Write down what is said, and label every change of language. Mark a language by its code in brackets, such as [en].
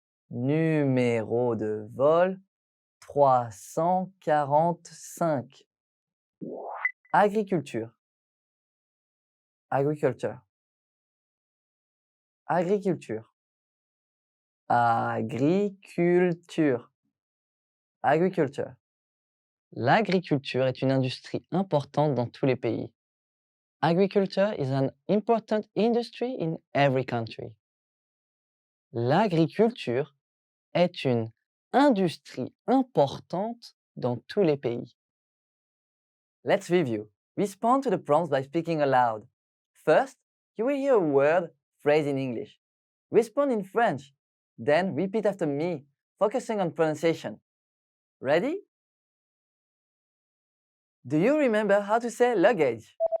[fr] Numéro de vol 345. Agriculture. Agriculture. Agriculture. Agriculture. Agriculture. L'agriculture est une industrie importante dans tous les pays. [en] Agriculture is an important industry in every country. [fr] L'agriculture est une industrie importante dans tous les pays. [en] Let's review. Respond to the prompts by speaking aloud. First, you will hear a word, phrase in English. Respond in French. Then repeat after me, focusing on pronunciation. Ready? Do you remember how to say luggage?